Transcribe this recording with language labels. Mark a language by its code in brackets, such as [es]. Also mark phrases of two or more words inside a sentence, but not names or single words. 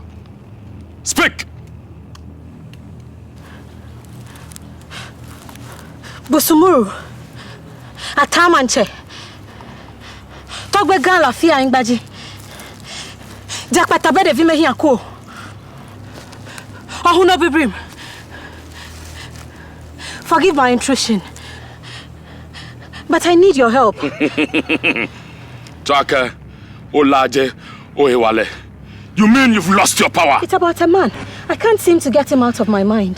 [en] Speak! Busumuru, Atamanche, Togbe Gala Fia Ingbaji, Jakpata Bede Vime Hianko, Ohuno Bibrim. Forgive my intrusion, but I need your help. Chaka, Olaje, Ohewale. You mean you've lost your power? It's about a man. I can't seem to get him out of my mind.